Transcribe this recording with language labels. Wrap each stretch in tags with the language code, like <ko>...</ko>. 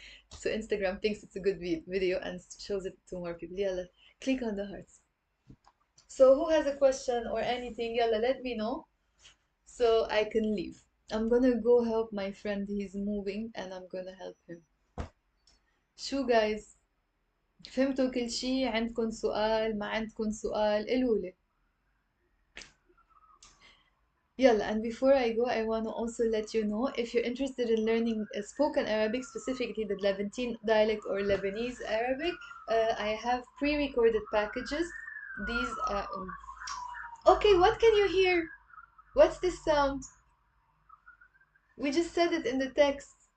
<en>So Instagram thinks it's a good video and shows it to more people. Yalla, click on the hearts. So who has a question or anything, yalla, let me know so I can leave. I'm gonna go help my friend. He's moving and I'm gonna help him.</en> <ar>شو guys؟ فهمتوا كل شي؟ عندكم سؤال؟ ما عندكم سؤال؟ قولولي.</ar> <en>Yalla, and before I go, I want to also let you know if you're interested in learning spoken Arabic, specifically the Levantine dialect or Lebanese Arabic, I have pre-recorded packages. These are. Okay, what can you hear? What's this sound? We just said it in the text.</en>